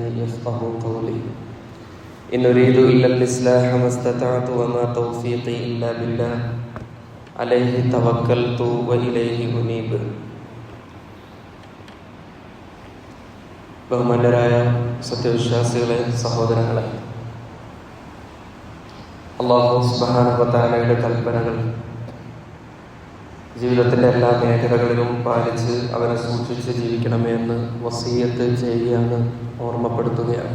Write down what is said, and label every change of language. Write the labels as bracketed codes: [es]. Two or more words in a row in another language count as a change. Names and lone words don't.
[ar] يفقهوا قولي إن أريد إلا الإصلاح ما استطعت وما توفيقي إلا بالله عليه توكلت وإليه أنيب. [ml] ബഹുമാന്യരായ സത്യവിശ്വാസികളെ, സഹോദരങ്ങളെ, [ar] الله سبحانه وتعالى [ml] കൽപ്പനകൾ ജീവിതത്തിൻ്റെ എല്ലാ മേഖലകളിലും പാലിച്ച് അവരെ സൂക്ഷിച്ച് ജീവിക്കണമേ എന്ന് വസിയ്യത്ത് ചെയ്യുകയാണ്, ഓർമ്മപ്പെടുത്തുകയാണ്.